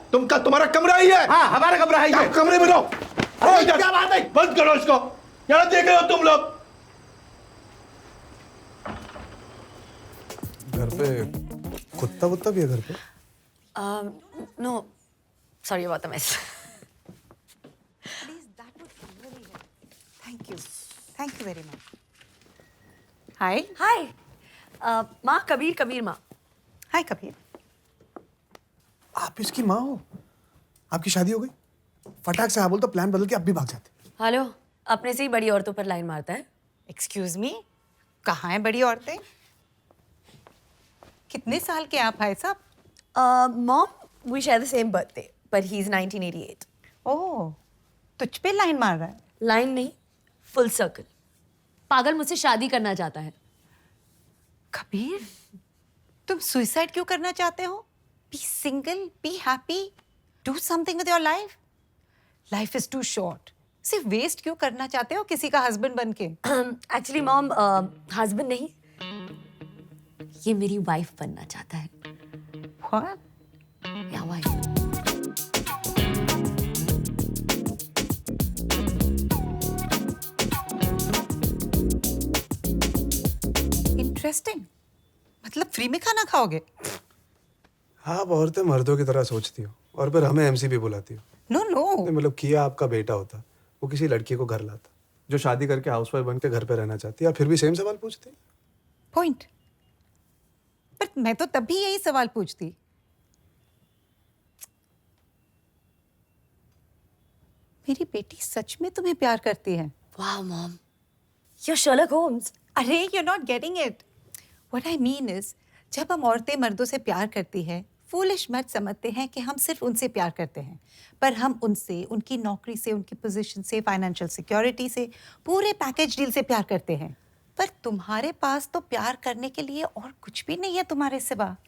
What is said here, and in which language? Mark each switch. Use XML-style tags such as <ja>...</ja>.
<hi>तुम्हारा कमरा ही है। हाँ, हमारा कमरा है ये। कमरे में रहो। अरे क्या बात है? बंद करो इसको। क्या देख रहे हो तुम लोग? घर पे कुत्ता वुत्ता भी है घर पे?</hi> <en>No, sorry about the mess. Please, that would really help. Thank you. Thank you very much. Hi.</en> <hi>Hi. माँ कबीर माँ.</hi> <en>Hi, Kabir.</en> <hi>आप इसकी माँ हो? आपकी शादी हो गई? फटाक से हाँ बोल तो प्लान बदल के अब भी भाग जाते। हेलो, अपने से ही बड़ी औरतों पर लाइन मारता है.</hi> <en>Excuse me.</en> <hi>कहाँ हैं बड़ी औरतें? कितने साल के आप भाई साहब?</hi> <en>Mom, we share the same birthday, but he's 1988.</en> <hi>ओह, तुझ पे लाइन मार रहा है? लाइन नहीं, फुल सर्कल. पागल मुझसे शादी करना चाहता है. कबीर, तुम सुसाइड क्यों करना चाहते हो?</hi> <en>Be single, be happy, do something with your life. Life is too short.</en> <hi>सिर्फ वेस्ट क्यों करना चाहते हो किसी का हस्बैंड बन के?</hi> <en>Actually, Mom,</en> <hi>husband नहीं, ये मेरी वाइफ बनना चाहता है.</hi> <en>What?</en> <hi>या वाइफ.</hi> <en>Interesting.</en> <hi>मतलब फ्री में खाना खाओगे? आप औरतें मर्दों की तरह सोचती हो और फिर हमें एमसीपी बुलाती हो।</hi> <en>No no.</en> <hi>नहीं, मतलब किया आपका बेटा होता, वो किसी लड़की को घर लाता जो शादी करके हाउसवाइफ बन के घर पे रहना चाहती है, आप फिर भी सेम सवाल पूछती।</hi> <en>Point.</en> <hi>बट मैं तो तब भी यही सवाल पूछती। मेरी बेटी सच में तुम्हें प्यार करती है?</hi> <en>Wow, Mom, you're Sherlock Holmes.</en> <hi>अरे</hi> <en>you're not getting it. What I mean is,</en> <hi>जब हम औरतें मर्दों से प्यार करती है, फूलिश मर्द समझते हैं कि हम सिर्फ उनसे प्यार करते हैं, पर हम उनसे, उनकी नौकरी से, उनकी पोजीशन से, फाइनेंशियल सिक्योरिटी से, पूरे पैकेज डील से प्यार करते हैं। पर तुम्हारे पास तो प्यार करने के लिए और कुछ भी नहीं है तुम्हारे सिवा।</hi>